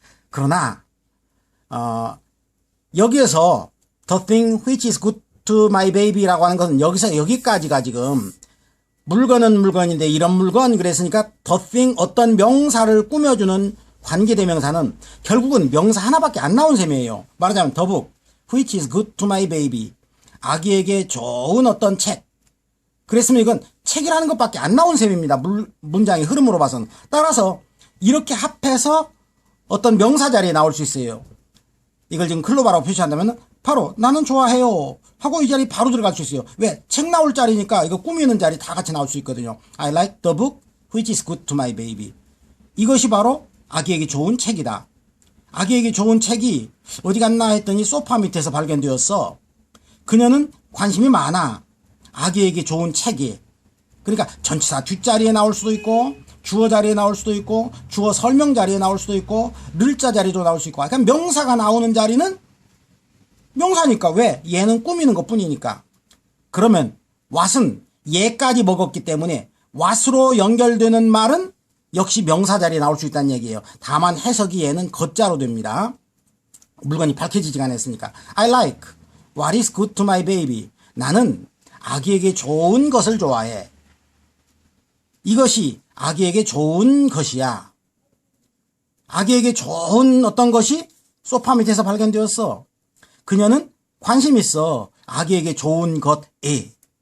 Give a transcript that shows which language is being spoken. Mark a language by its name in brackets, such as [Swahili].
[Korean] 그러나 여기에서 [English] the thing which is good to my baby [Korean] 라고 하는 것은 여기서 여기까지가 지금 물건은 물건인데 이런 물건, 그랬으니까 the thing, 어떤 명사를 꾸며주는 관계대명사는 결국은 명사 하나밖에 안 나온 셈이에요. [English] 말하자면 the book which is good to my baby, [Korean] 아기에게 좋은 어떤 책. 그랬으면 이건 책이라는 것밖에 안 나온 셈입니다. 문장의 흐름으로 봐서는. 따라서 이렇게 합해서 어떤 명사 자리에 나올 수 있어요. 이걸 지금 글로바라고 표시한다면 바로 나는 좋아해요 하고 이 자리 바로 들어갈 수 있어요. 왜? 책 나올 자리니까 이거 꾸미는 자리 다 같이 나올 수 있거든요. [English] I like the book which is good to my baby. [Korean] 이것이 바로 아기에게 좋은 책이다. 아기에게 좋은 책이 어디 갔나 했더니 소파 밑에서 발견되었어. 그녀는 관심이 많아. 아기에게 좋은 책이. 그러니까 전치사 뒷자리에 나올 수도 있고 주어 자리에 나올 수도 있고 주어 설명 자리에 나올 수도 있고 를자 자리도 나올 수 있고 그러니까 명사가 나오는 자리는 명사니까 왜? 얘는 꾸미는 것 뿐이니까. 그러면 what은 얘까지 먹었기 때문에 what으로 연결되는 말은 역시 명사 자리에 나올 수 있다는 얘기예요. 다만 해석이 얘는 겉자로 됩니다. 물건이 밝혀지지가 않았으니까. [English] I like what is good to my baby. [Korean] 나는 아기에게 좋은 것을 좋아해. 이것이 아기에게 좋은 것이야. 아기에게 좋은 어떤 것이 소파 밑에서 발견되었어. 그녀는 관심 있어. 아기에게 좋은 것에.